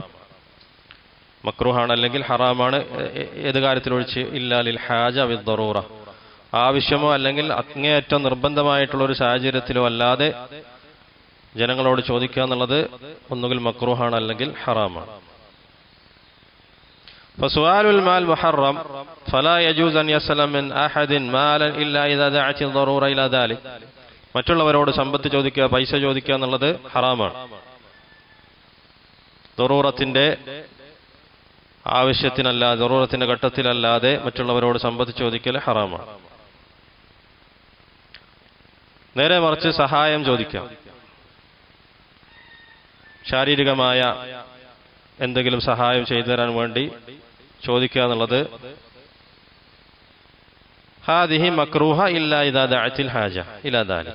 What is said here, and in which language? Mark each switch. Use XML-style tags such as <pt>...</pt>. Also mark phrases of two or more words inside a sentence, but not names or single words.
<ml>മക്റൂഹാണ് അല്ലെങ്കിൽ ഹറാമാണ്. ഏത് കാര്യത്തിലൊഴിച്ച്?</ml> <ar>إلا للحاجة أو الضرورة,</ar> <ml>ആവശ്യമോ അല്ലെങ്കിൽ അങ്ങേയറ്റം നിർബന്ധമായിട്ടുള്ള ഒരു സാഹചര്യത്തിലോ അല്ലാതെ ജനങ്ങളോട് ചോദിക്കുക എന്നുള്ളത് ഒന്നുകിൽ മക്റൂഹാണ് അല്ലെങ്കിൽ ഹറാമാണ്.</ml> <ar>فسؤال المال محرم فلا يجوز أن يسأل من أحد مالا إلا إذا دعت الضرورة إلى ذلك.</ar> <ml>മറ്റുള്ളവരോട് സമ്പത്ത് ചോദിക്കുക, പൈസ ചോദിക്കുക എന്നുള്ളത് ഹറാമാണ്. ദറൂറത്തിന്റെ ആവശ്യത്തിനല്ലാതെ, ദറൂറത്തിന്റെ ഘട്ടത്തിലല്ലാതെ മറ്റുള്ളവരോട് സമ്പത്ത് ചോദിക്കൽ ഹറാമാണ്. നേരെ മറിച്ച് സഹായം ചോദിക്കാം, ശാരീരികമായ എന്തെങ്കിലും സഹായം ചെയ്തു തരാൻ വേണ്ടി ചോദിക്കുക എന്നുള്ളത്</ml> <ar>هذه مكروهة إلا إذا دعت الحاجة إلى ذلك.</ar>